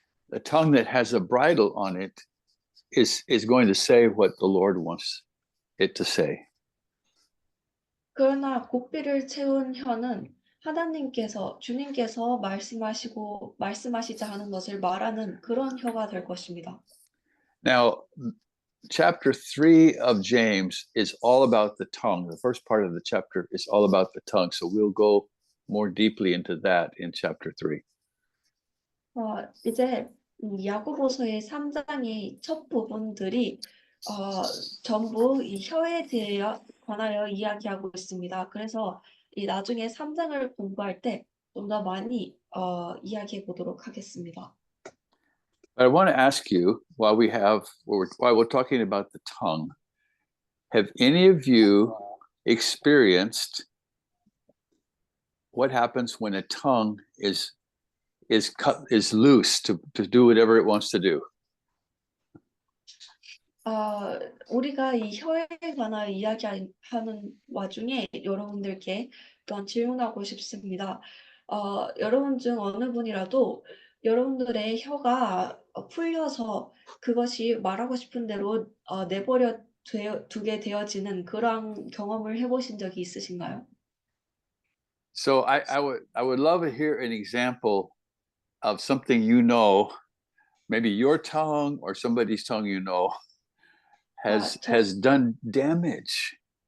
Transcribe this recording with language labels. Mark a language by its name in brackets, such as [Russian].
[English] The tongue that has a bridle on it is going to say what the Lord wants it to say. [Korean] 그러나 고삐를 채운 혀는 주님께서 말씀하시자 하는 것을 말하는 그런 혀가 될 것입니다. [English] Now, chapter 3 of James is all about the tongue. The first part of the chapter is all about the tongue. So we'll go more deeply into that in chapter 3. [Korean] 이제 야고보서의 3장의 첫 부분들이 전부 이 혀에 관하여 이야기하고 있습니다. 그래서 이 나중에 3장을 공부할 때 좀 더 많이 이야기해 보도록 하겠습니다. [English] But I want to ask you, while we're talking about the tongue, have any of you experienced what happens when a tongue is loose to do whatever it wants to do? [Korean] 우리가 이 혀에 관하여 이야기하는 와중에 여러분들께 또한 질문하고 싶습니다. 여러분 중 어느 분이라도 여러분들의 혀가 풀려서 그것이 말하고 싶은 대로 내버려 두게 되어지는 그런 경험을 해보신 적이 있으신가요? [English] So I would love to hear an example of something you know, maybe your tongue or somebody's tongue you know has done damage.